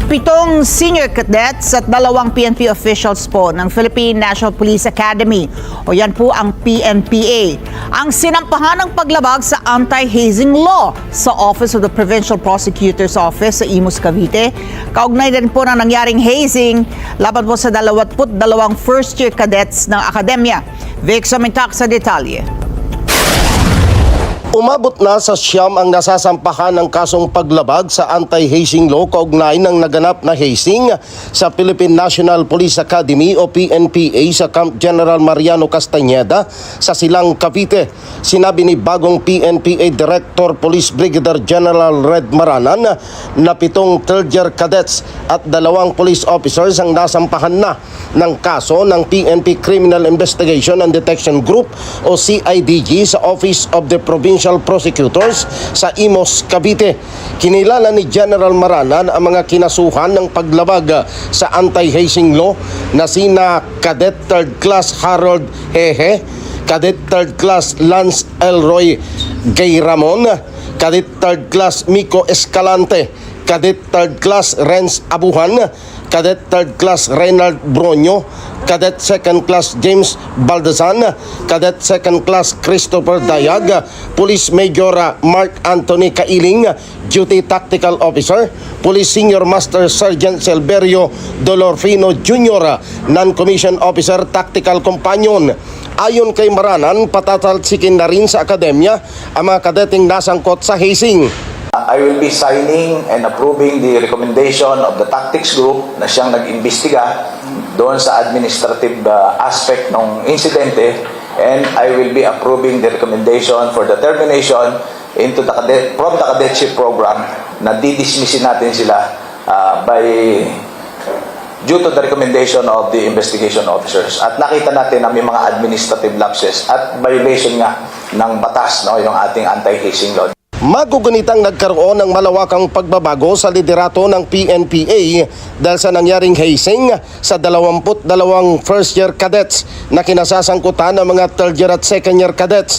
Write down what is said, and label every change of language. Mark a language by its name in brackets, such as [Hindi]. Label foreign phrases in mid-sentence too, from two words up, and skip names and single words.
[Filipino] 7 [English] senior cadets [Filipino] at 2 PNP officials po ng Philippine National Police Academy o yan po ang PNPA ang sinampahan ng paglabag sa [English] anti-hazing law [Filipino] sa Office of the Provincial Prosecutor's Office sa Imus, Cavite. Kaugnay din po ng nangyaring hazing laban po sa 22 [English] first-year cadets [Filipino] ng akademya. Vic Samintak sa detalye. Umabot na sa 9 ang nasasampahan ng kasong paglabag sa [English] anti-hazing law [Filipino] kaugnay ng naganap na hazing sa Philippine National Police Academy o PNPA sa Camp General Mariano Castañeda sa Silang, Cavite. Sinabi ni bagong PNPA Director Police Brigadier General Red Maranan na 7 [English] third-year cadets [Filipino] at 2 [English] police officers [Filipino] ang nasampahan na ng kaso ng PNP Criminal Investigation and Detection Group o CIDG sa [English] Office of the Provincial Prosecutors [Filipino] sa Imus, Cavite. Kinilala ni General Maranan ang mga kinasuhan ng paglabag sa [English] anti-hazing law [Filipino] na sina Cadet 3rd Class Harold Hehe, Cadet 3rd Class Lance Elroy Gayramon, Cadet 3rd Class Miko Escalante, Cadet 3rd Class Renz Abuhan, Cadet 3rd Class Reynald Bronyo, Cadet 2nd Class James Baldazan, Cadet 2nd Class Christopher Dayag, Police Major Mark Anthony Kailing, Duty Tactical Officer, Police Senior Master Sergeant Silverio Dolorfino Jr., Non-Commissioned Officer Tactical Companion. Ayon kay Maranan, patatalsikin na rin sa akademya ang mga kadeting nasangkot sa hazing. [English] I will be signing and approving the recommendation of the tactics group [Filipino] na siyang nag-imbestiga doon sa [English] administrative aspect [Filipino] ng insidente, [English] and I will be approving the recommendation for the termination from the cadetship program [Filipino] na didismissin natin sila [English] due to the recommendation of the investigation officers. [Filipino] At nakita natin na may mga [English] administrative lapses [Filipino] at violation nga ng batas, no, yung ating [English] anti-hazing law. [Filipino] Magugunitang nagkaroon ng malawakang pagbabago sa liderato ng PNPA dahil sa nangyaring hazing sa 22 [English] first-year cadets [Filipino] na kinasasangkutan ng mga [English] third-year [Filipino] at [English] second-year cadets.